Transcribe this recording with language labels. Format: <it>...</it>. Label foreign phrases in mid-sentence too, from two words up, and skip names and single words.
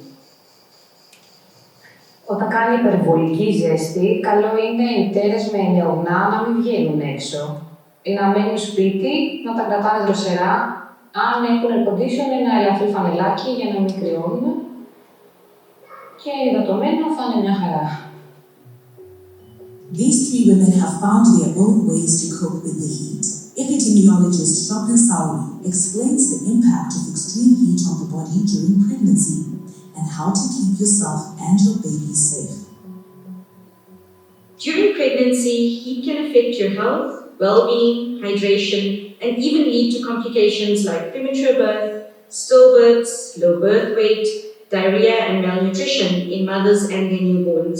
<el>Όταν κάνει υπερβολική ζέστη, καλό είναι οι μητέρες με νεογνά να μην βγαίνουν έξω ή να μένουν σπίτι, να τα κρατάνε δροσερά. Αν έχουν</el> <en>air condition,</en> <el>ένα ελαφρύ φανελάκι για να μην κρυώνουν και υδατωμένο θα είναι μια χαρά.</el> <en>These 3 women have found their own ways to cope with the heat. Epidemiologist Dr. Sauri explains the impact of extreme heat on the body during pregnancy and how to keep yourself and your baby safe. During pregnancy, heat can affect your health, well-being, hydration, and even lead to complications like premature birth, stillbirths, low birth weight, diarrhea, and malnutrition in mothers and their newborns.</en>